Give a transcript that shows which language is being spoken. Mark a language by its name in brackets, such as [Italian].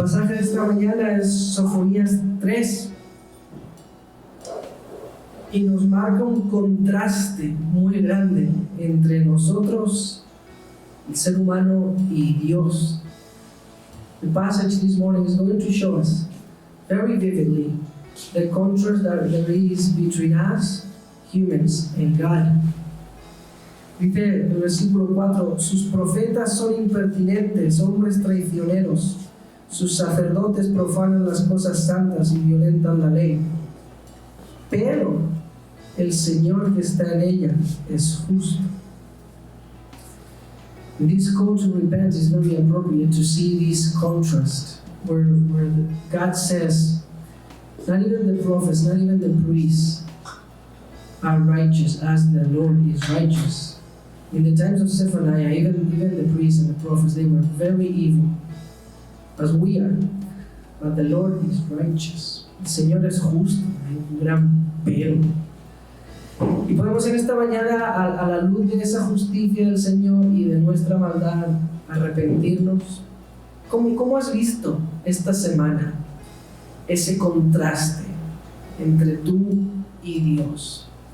[Spanish] esta mañana es Sofonías 3 y nos marca un contraste muy grande entre nosotros, el ser humano, y Dios. [English] The passage this morning is going to show us very vividly the contrast that there is between us, humans, and God. [Spanish] Dice el versículo 4: sus profetas son impertinentes, hombres traicioneros. Sus sacerdotes profanan las cosas santas y violentan la ley. Pero el Señor que está en ella es justo. [English] This call to repent is very appropriate to see this contrast where God says, not even the prophets, not even the priests are righteous as the Lord is righteous. In the times of Zephaniah, even the priests and the prophets, they were very evil, as we are. But the Lord is righteous. [Spanish] El Señor es justo, hay un gran pero. Y podemos en esta mañana, a la luz de esa justicia del Señor y de nuestra maldad, arrepentirnos. ¿Cómo has visto esta semana ese contraste entre tú y Dios?